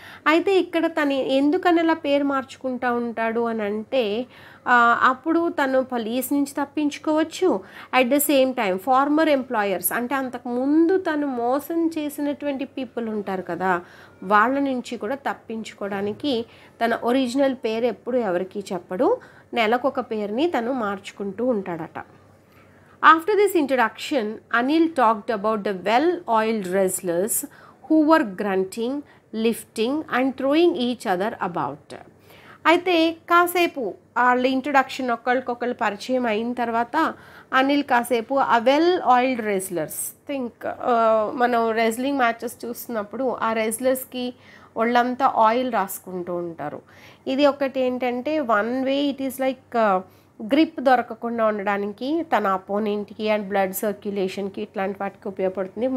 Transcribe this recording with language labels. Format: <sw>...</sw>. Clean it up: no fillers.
<te>అయితే ఇక్కడ తను ఎందుకని అలా పేరు మార్చుకుంటూ ఉంటాడు అని అంటే అప్పుడు తను పోలీస్ నుంచి తప్పించుకోవచ్చు, at the same time farmer employers అంటే అంతకుముందు తను మోసం చేసినటువంటి పీపుల్ ఉంటారు కదా, వాళ్ళ నుంచి కూడా తప్పించుకోవడానికి తన ఒరిజినల్ పేరు ఎప్పుడు ఎవరికి చెప్పడు, నెలకొక పేరుని తను మార్చుకుంటూ ఉంటాడట.</te> <en>After this introduction, Anil talked about the well-oiled wrestlers who were grunting, lifting and throwing each other about.</en> <te>అయితే కాసేపు వాళ్ళ ఇంట్రొడక్షన్ ఒకళ్ళకొకళ్ళు పరిచయం అయిన తర్వాత అనిల్ కాసేపు ఆ వెల్ ఆయిల్డ్ రెజ్లర్స్ థింక్ మనం రెజ్లింగ్ మ్యాచెస్ చూస్తున్నప్పుడు ఆ రెజ్లర్స్కి ఒళ్ళంతా ఆయిల్ రాసుకుంటూ ఉంటారు. ఇది ఒకటి ఏంటంటే one way it is like grip దొరకకుండా ఉండడానికి తన అపోనెంట్కి అండ్ బ్లడ్ సర్క్యులేషన్కి ఇట్లాంటి వాటికి ఉపయోగపడుతుంది.</te>